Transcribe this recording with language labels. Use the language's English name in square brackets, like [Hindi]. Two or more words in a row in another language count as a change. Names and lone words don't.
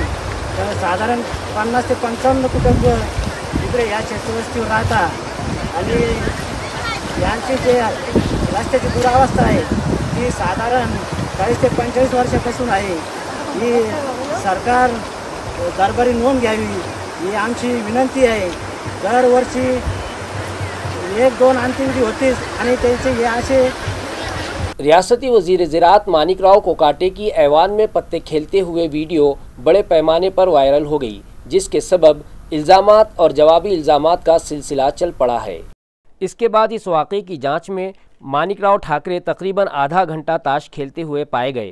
[Marathi] तर साधारण 50 ते 55 कुटुंब इकडे या शेतवस्तीवर राहतात आणि यांची जे रस्त्याची दुरावस्था आहे ती साधारण 40 ते 45 वर्षापासून आहे। ही सरकार दरबारी नोंद घ्यावी ही आमची विनंती आहे। दरवर्षी 1-2 अंत्यविधी होतीच आणि त्यांचे हे असे। [Urdu] ریاستی وزیر زراعت مانک راؤ کوکاٹے کی ایوان میں پتے کھیلتے ہوئے ویڈیو بڑے پیمانے پر وائرل ہو گئی جس کے سبب الزامات اور جوابی الزامات کا سلسلہ چل پڑا ہے۔ اس کے بعد اس واقعے کی جانچ میں مانک راؤ ٹھاکرے تقریباً آدھا گھنٹہ تاش کھیلتے ہوئے پائے گئے۔